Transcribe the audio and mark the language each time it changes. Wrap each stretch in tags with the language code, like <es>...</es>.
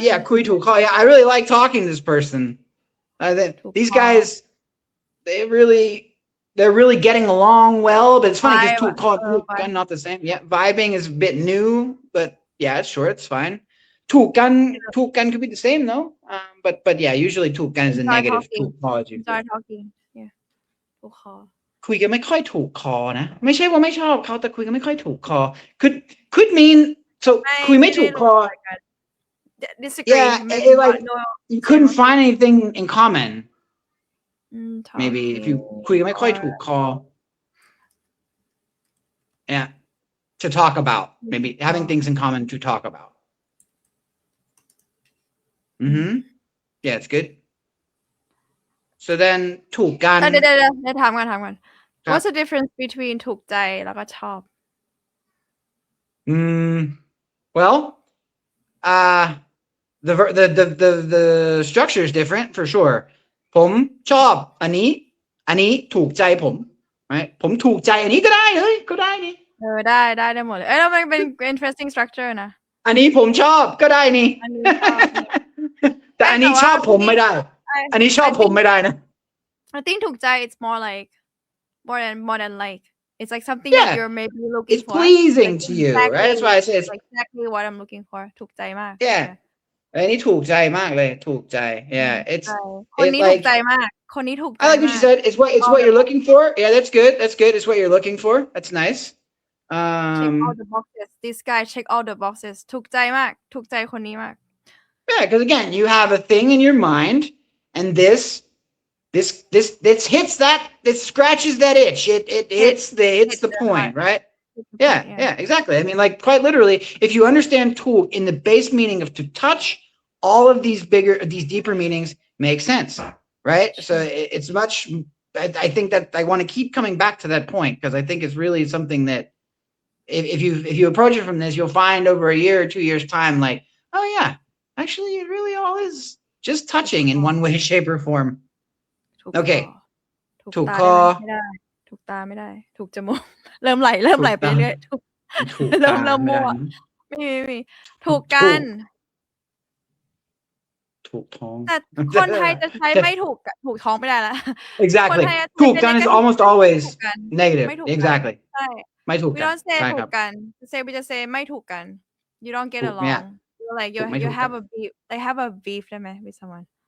<en>yeah คุยถูกคอ yeah I really like talking to this person these guys they're really getting along well but it's funny because ถูกคอnot the same yeah vibing is a bit new but yeah sure it's fine ถูกกันcould be the same though but yeah usually ถูกกัน is a negative ถูกคอ start talking yeah ถูกคอ</en> <th>คุยกันไม่ค่อยถูกคอนะไม่ใช่ว่าไม่ชอบเขาแต่คุยกันไม่ค่อยถูกคอ</th> <en>could mean</en> <th>so คุยไม่ถูกคอ</th> <en>disagree yeah like you couldn't find anything in common maybe if you คุยกันไม่ค่อยถูกคอ yeah to talk about maybe having things in common to talk about yeah it's good so then ถูกกัน</en> <th>เดี๋ยวถามก่อน</th> <en>what's the difference between ถูกใจแล้วก็ชอบ well the structure is different for sure</en> <th>ผมชอบอันนี้ถูกใจผม</th> <en>right</en> <th>ผมถูกใจอันนี้ก็ได้เลยก็ได้นี่ ได้หมดเลยแล้วมันเป็น</th> <en>interesting structure</en> <th>นะ อันนี้ผมชอบก็ได้นี่แต่อันนี้ชอบผมไม่ได้อันนี้ชอบผมไม่ได้นะ</th> <en>I think ถูกใจ it's more like more than like it's like something that you're maybe looking it's for pleasing to you right that's why I say it's exactly what I'm looking for ถูกใจมาก yeah</en> <th>อันนี้ถูกใจมากเลยถูกใจ</th> <en>yeah it's</en> <th>คนนี้ถูกใจมากคนนี้ถูกใจ</th> <en>I like what you said it's what you're looking for yeah that's good it's what you're looking for that's nice check all the boxes this guy check all the boxes</en> <th>ถูกใจมากถูกใจคนนี้มาก</th> <en>yeah because again you have a thing in your mind and this hits that it scratches that itch it hits the point right yeah exactly I mean like quite literally if you understandถูกin the base meaning of to touch all of these deeper meanings make sense right so it's much I think that I want to keep coming back to that point because I think it's really something that if you approach it from this you'll find over a year or 2 years time like oh yeah actually it really all is just touching in one way shape or form okay ถูกคอ</en> <th>ถูกตาไม่ได้ถูกจมูกเริ่มไหลไปเรื่อยเริ่มมั่วไม่มีถูกกัน ถูกท้อง แต่คนไทยจะใช้ไม่ถูกท้องไม่ได้แล้ว</th> <en>exactly ถูกกัน is almost always negative exactly</en> <th>ใช่ ไม่ถูกกัน</th> <en>we don't say ถูกกันwe just say ไม่ถูกกัน you don't get along you're like you have a beef they have a beef ได้ไหม with someone</en>